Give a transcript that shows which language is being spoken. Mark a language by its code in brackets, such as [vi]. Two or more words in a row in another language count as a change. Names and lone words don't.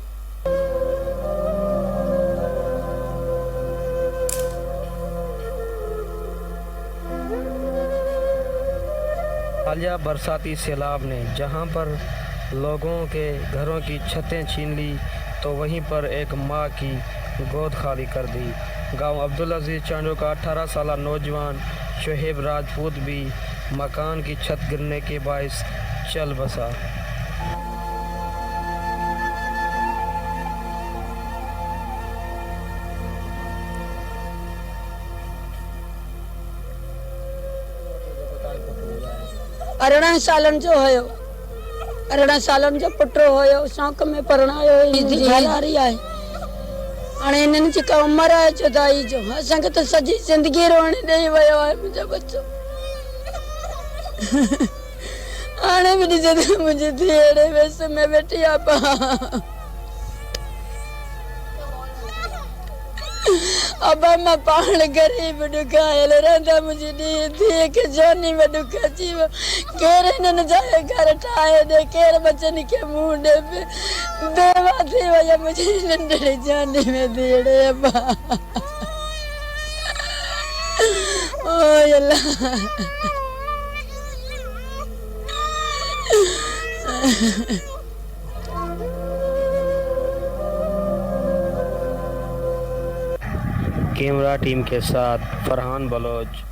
[ur] حالیہ برساتی سیلاب نے جہاں پر لوگوں کے گھروں کی چھتیں چھین لی تو وہیں پر ایک ماں کی گود خالی کر دی. گاؤں عبدل عزیز چانڈیوں کا 18 سال نوجوان شعیب راجپوت بھی مکان کی چھت گرنے کے باعث چل بسا. [sd] अरिड़हं सालनि जो हुयो, 18 सालनि जो पुटु हुयो, शौक़ में परणायो, घरारी आहे। हाणे हिननि जी का उमिरि आहे जुदाई जो, असांखे त सॼी ज़िंदगी रोअण ॾेई वियो आहे मुंहिंजो बच्चो। हाणे बि ॾिसे त मुंहिंजी धीउ अहिड़े वेस में वेठी आहे पा। [ur] اب میں [sd] पाण गरीब ॾुखायल रहंदा, मुंहिंजी धीउ खे जोनी में ॾुख अची वियो। केरु हिननि जा घर ठाहे ॾे, केरु बचनि खे मुंहुं ॾे, बेवा थी वई मुंहिंजी नंढड़ी जोनी में धीअड़े बा। ओ अल्लाह, [ur] کیمرہ ٹیم کے ساتھ فرحان بلوچ.